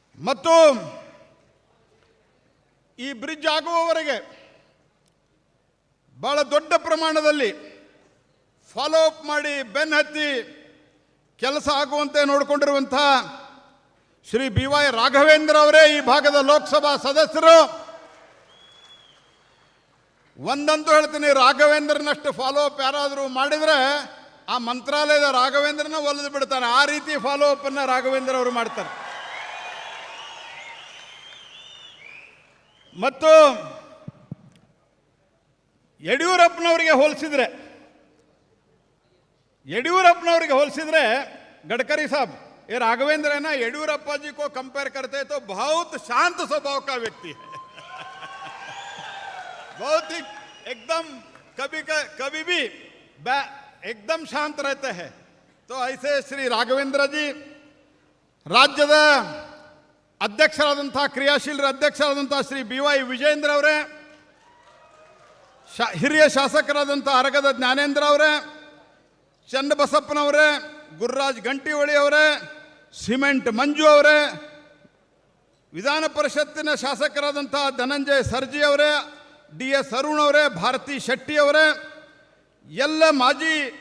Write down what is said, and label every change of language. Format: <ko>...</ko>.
<kn>ಮತ್ತು ಈ ಬ್ರಿಡ್ಜ್ ಆಗುವವರೆಗೆ ಬಹಳ ದೊಡ್ಡ ಪ್ರಮಾಣದಲ್ಲಿ ಫಾಲೋ ಅಪ್ ಮಾಡಿ ಬೆನ್ನತ್ತಿ ಕೆಲಸ ಆಗುವಂತೆ ನೋಡಿಕೊಂಡಿರುವಂಥ ಶ್ರೀ ಬಿ ವೈ ರಾಘವೇಂದ್ರ ಅವರೇ ಈ ಭಾಗದ ಲೋಕಸಭಾ ಸದಸ್ಯರು. ಒಂದಂತೂ ಹೇಳ್ತೀನಿ, ರಾಘವೇಂದ್ರನಷ್ಟು ಫಾಲೋ ಅಪ್ ಯಾರಾದರೂ ಮಾಡಿದರೆ ಆ ಮಂತ್ರಾಲಯದ ರಾಘವೇಂದ್ರನ ಒಲಿದು ಬಿಡ್ತಾನೆ. ಆ ರೀತಿ ಫಾಲೋ ಅಪ್ ಅನ್ನು ರಾಘವೇಂದ್ರ ಅವರು ಮಾಡ್ತಾರೆ. ಮತ್ತು ಯಡಿಯೂರಪ್ಪನವರಿಗೆ ಹೋಲಿಸಿದ್ರೆ</kn> <hi>गडकरी साहब, ये राघवेंद्र है ना, येडियूरप्पा जी को कंपेयर करते हैं तो बहुत शांत स्वभाव का व्यक्ति है. बहुत ही एकदम कभी भी एकदम शांत रहते हैं. तो ऐसे श्री राघवेंद्र जी</hi> <kn>राज्यದ ಅಧ್ಯಕ್ಷರಾದಂಥ ಕ್ರಿಯಾಶೀಲ ಅಧ್ಯಕ್ಷರಾದಂಥ ಶ್ರೀ ಬಿ ವೈ ವಿಜೇಂದ್ರ ಅವರೇ, ಹಿರಿಯ ಶಾಸಕರಾದಂಥ ಅರಗದ ಜ್ಞಾನೇಂದ್ರ ಅವರೇ, ಚನ್ನಬಸಪ್ಪನವರೇ, ಗುರುರಾಜ್ ಗಂಟಿಹೊಳಿ ಅವರೇ, ಸಿಮೆಂಟ್ ಮಂಜು ಅವರೇ, ವಿಧಾನ ಪರಿಷತ್ತಿನ ಶಾಸಕರಾದಂಥ ಧನಂಜಯ ಸರ್ಜಿ ಅವರೇ, ಡಿ ಎಸ್ ಅರುಣ್ ಅವರೇ, ಭಾರತಿ ಶೆಟ್ಟಿ ಅವರೇ, ಎಲ್ಲ ಮಾಜಿ</kn>